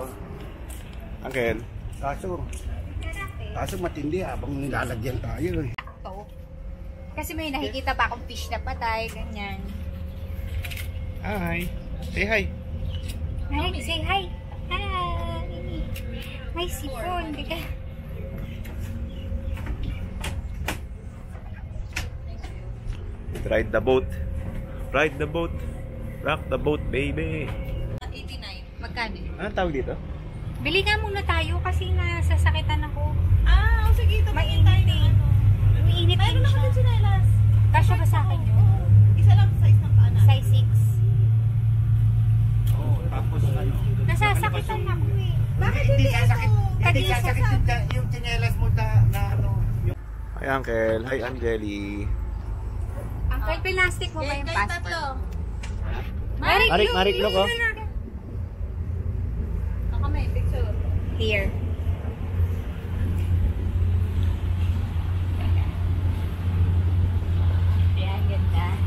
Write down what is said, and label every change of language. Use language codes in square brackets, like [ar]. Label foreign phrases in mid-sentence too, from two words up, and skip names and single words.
[en] Uncle. [tl] Kaso matindi habang nilalagyan tayo eh. Oo. Kasi may nakikita pa akong fish na patay, ganyan. [en] Hi. Say hi. Hi, say hi. Hi. [tl] Hi, sipon. Teka. [en] Ride the boat. Ride the boat. Rock the boat, baby. 89. [tl] Magkano? Anong tawag dito? Bili nga muna tayo kasi nasasakitan ako. Sige, ito Mainit eh. Umiinit din siya. sinelas. Kasya ba sa akin yun? Isa lang size ng paa natin. Size 6. Oo, tapos ano. Nasasakitan ako eh. Bakit Hindi hindi sasakit. ito? Hindi Kanina sasakit yung tsinelas mo na ano. [en] Hi, Uncle. Hi, Angeli. [tl] Uncle, plastic mo ba yung Kayo passport? tatlo. Marik, look oh. Ako may picture. Here. Yan, ganda.